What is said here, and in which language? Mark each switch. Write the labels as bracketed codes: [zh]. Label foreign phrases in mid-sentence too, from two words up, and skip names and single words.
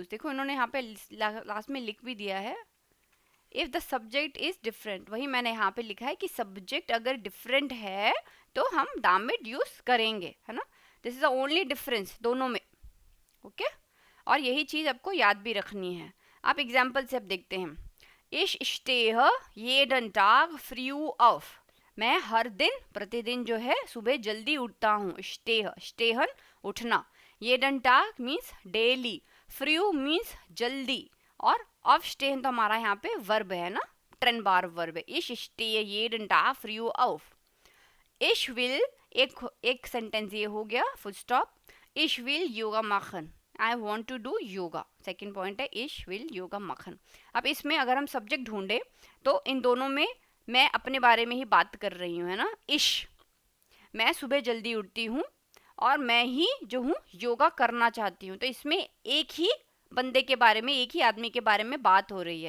[hi] देखो इन्होंने यहाँ पे लास्ट में लिख भी दिया है, [en] if the subject is different, [hi] वही मैंने यहाँ पे लिखा है कि सब्जेक्ट अगर डिफरेंट है तो हम दामिट यूज करेंगे, है ना। [en] this is the only difference [hi] दोनों में। ओके, और यही चीज आपको याद भी रखनी है। आप एग्जाम्पल से अब देखते हैं, [de] Ich stehe jeden Tag früh auf, [hi] मैं हर दिन प्रतिदिन जो है सुबह जल्दी उठता हूँ। स्टेहन उठना, [de] jeden Tag [en] means daily, [hi] फ्रू मीन्स जल्दी, और aufstehen तो हमारा यहाँ पे वर्ब है ना, [de] trennbar Verb [hi] है। [de] Ich stehe jeden Tag früh auf, ich will [hi] एक सेंटेंस ये हो गया, [en] full stop. [de] Ich will योगा machen, [en] I want to do yoga, second point है [de] Ich will Yoga machen. [hi] अब इसमें अगर हम सब्जेक्ट ढूंढे तो इन दोनों में मैं अपने बारे में ही बात कर रही हूँ, है ना। इश, मैं सुबह जल्दी उठती हूँ और मैं ही जो हूँ योगा करना चाहती हूँ, तो इसमें एक ही बंदे के बारे में, एक ही आदमी के बारे में बात हो रही है।